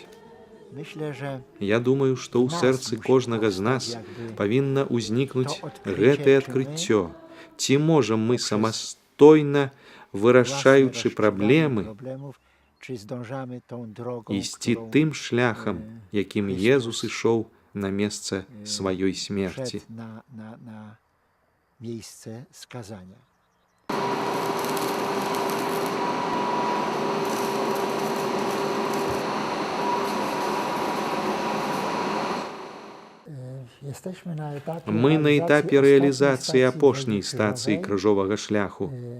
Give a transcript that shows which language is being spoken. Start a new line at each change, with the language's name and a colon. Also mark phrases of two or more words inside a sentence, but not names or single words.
Belarusian: Я думаю, што ў сэрцы кожнага з нас павінна ўзнікнуць гэтае адкрыццё. Ці можам мы самастойна, вырашаючы праблемы, ісці тым шляхам, якім Езус ішоў на месца сваёй смерці.
Polish: Wszedł na miejsce skazania.
Belarusian: Мы на этапе рэалізацыі апошняй стацыі крыжовага шляху.